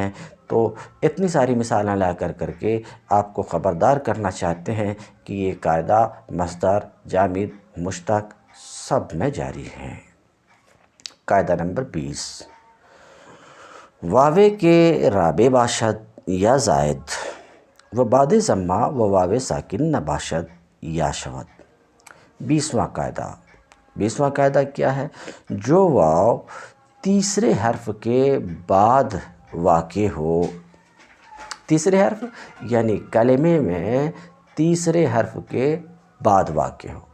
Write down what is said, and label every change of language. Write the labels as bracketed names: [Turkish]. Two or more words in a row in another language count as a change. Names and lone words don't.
[Urdu] تو اتنی ساری مثالیں لا کر کے آپ کو خبردار کرنا چاہتے ہیں کہ یہ قاعدہ مصدر، جامد، مشتق سب میں جاری ہے۔ [Persian] قاعدہ نمبر 20، واو کے رابع باشد یا زائد و بعد ضمہ و واو ساکن نباشد یا شود۔ [Urdu] 20واں قاعدہ کیا ہے؟ جو واو تیسرے حرف کے بعد واقع ہو، تیسرے حرف یعنی کلمے میں تیسرے حرف کے بعد واقع ہو۔